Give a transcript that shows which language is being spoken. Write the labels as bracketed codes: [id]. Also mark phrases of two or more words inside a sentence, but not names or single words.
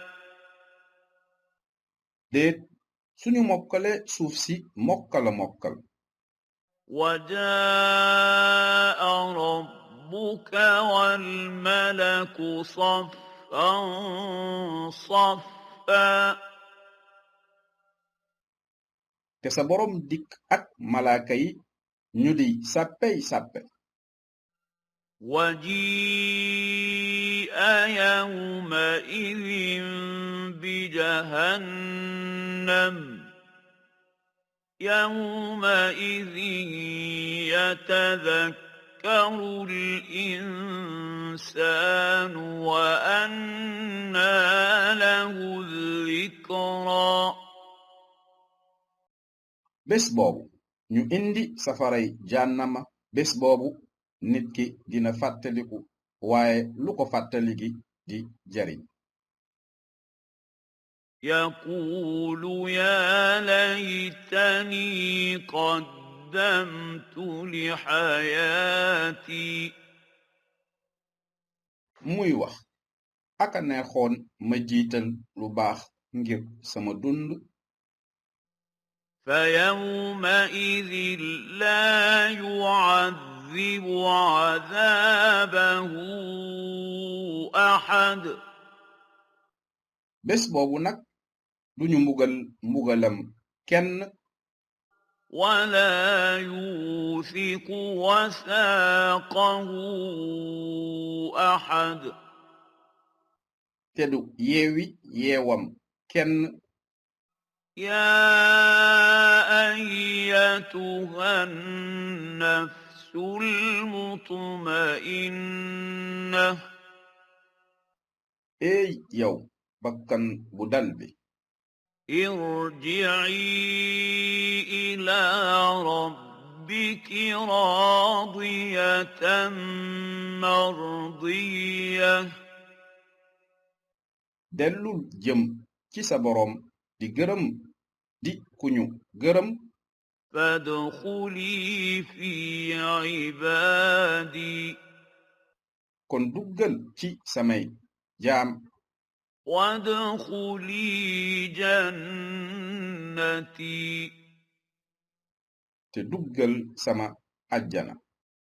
[wo] déet suñu mokkale suuf si mokkala mokkal [ar] وجاء ربك والملك صفا صفا [wo] te sa boroom dikk ak malaaka yi ñu di sàppey sàppe [ar] وجيء يومئذ بجهنم يومئذ يتذكر الإنسان وأنى له الذكرى [wo] bés boobu ñu indi safaray jànnama bés boobu nit ki dina fàttaliku waaye lu ko fàttali gi di jariñ [ar] يقول يا ليتني قدمت لحياتي [wo] muy wax aka neexoon ma jiital lu baax ngir sama dund [ar] فيومئذ لا يعذب عذابه أحد [wo] bés boobu nag duñu mbugal mbugalam kenn [ar] ولا يوثق وثاقه أحد [wo] te du yeewi yeewam kenn [ar] يا أيتها النفس المطمئنة [wo] ey yow bakkan bu dal bi [ar] ارجعي إلى ربك راضية مرضية [wo] dellul jëm ci sa boroom di gërëm di kuñu gërëm [ar] فادخلي في عبادي [wo] kon duggal ci samay jaam [ar] وادخلي جنتي [wo] te duggal sama ajjana